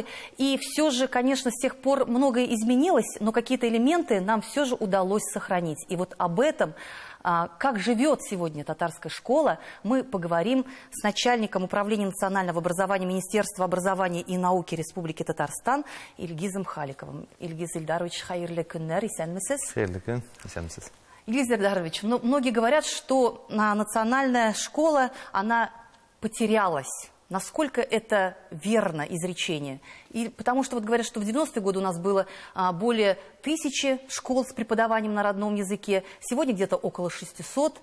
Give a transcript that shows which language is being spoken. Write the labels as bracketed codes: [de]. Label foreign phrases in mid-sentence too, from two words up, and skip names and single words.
[ru] И все же, конечно, с тех пор многое изменилось, но какие-то элементы нам все же удалось сохранить. И вот об этом, как живет сегодня татарская школа, мы поговорим с начальником управления национального образования Министерства образования и науки Республики Татарстан Ильгизом Халиковым. [tt] Ильгиз Ильдарович, хайырлы күннәр, исәнмесез? Хайырлы күн, исәнмесез. [ru] Ильгиз Ильдарович, многие говорят, что национальная школа, она потерялась. Насколько это верно изречение? И потому что вот говорят, что в 90-е годы у нас было более 1000 школ с преподаванием на родном языке. Сегодня где-то около 600.